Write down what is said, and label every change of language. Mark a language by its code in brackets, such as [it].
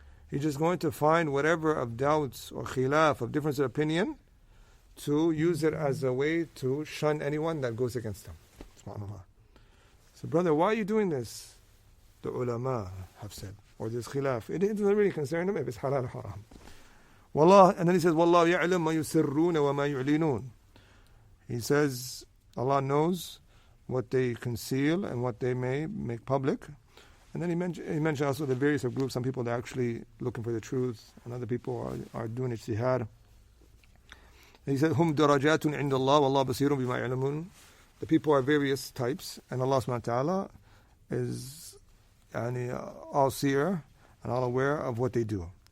[en] He's just going to find whatever of doubts or khilaf, of difference of opinion, to use it as a way to shun anyone that goes against them. SubhanAllah. So brother, why are you doing this? The ulama have said, or this khilaf. It doesn't really concern them if it's halal or haram. [ar] Wallah, [en] and then he says, [ar] وَاللَّهُ يَعْلَمْ مَا يُسِرُّونَ وَمَا يُعْلِنُونَ. [en] He says, Allah knows what they conceal and what they may make public. And then he mentioned also the various groups. Some people, they're actually looking for the truth, and other people are doing ijtihad. He said, [ar] "Hum darajatun inda Allah, wallahu basirun bima ya'lamun." [en] The people are various types, and Allah subhanahu wa ta'ala is all seer and all aware of what they do.